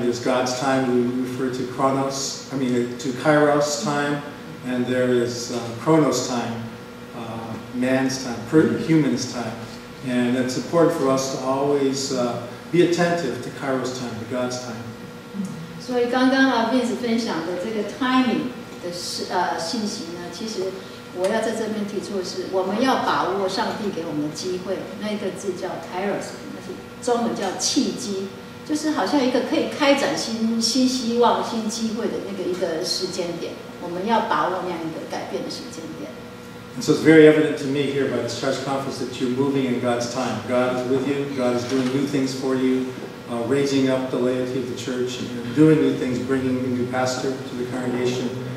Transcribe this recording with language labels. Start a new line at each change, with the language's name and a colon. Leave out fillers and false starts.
English: There's God's time, we refer to to Kairos time, and there is Chronos time, man's time, human's time. And it's important for us to always be attentive to Kairos time, to God's time.
Chinese: 所以刚刚Vince 分享的这个 timing 的信息呢，其实我要在这边提出的是，我们要把握上帝给我们的机会。那一个字叫 Kairos， 那是中文叫契机，就是好像一个可以开展新希望、新机会的一个时间点。我们要把握那样一个改变的时间点。
English: And so it's very evident to me here by this church conference that you're moving in God's time. God is with you. God is doing new things for you, raising up the laity of the church, and doing new things, bringing a new pastor to the congregation.